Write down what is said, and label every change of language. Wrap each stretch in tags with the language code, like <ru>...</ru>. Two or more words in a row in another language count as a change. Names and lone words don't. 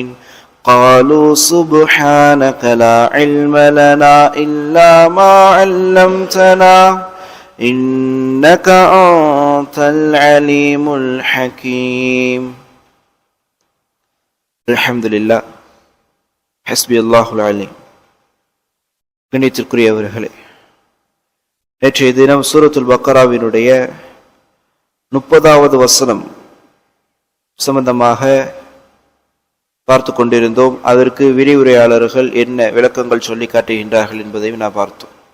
<ar>قالوا سبحانك لا علم لنا إلا ما علمتنا إنك أنت العليم الحكيم. الحمد لله حسبي الله العليم.</ar> <ta>கண்ணியத்திற்குரியவர்களே, நேற்றைய தினம் சூரத்துல் பக்கராவினுடைய 30வது வசனம் சம்பந்தமாக பார்த்து கொண்டிருந்தோம். அதற்கு விரிவுரையாளர்கள் என்ன விளக்கங்கள் சொல்லி காட்டுகின்றார்கள் என்பதையும் நான் பார்த்தோம்.</ta>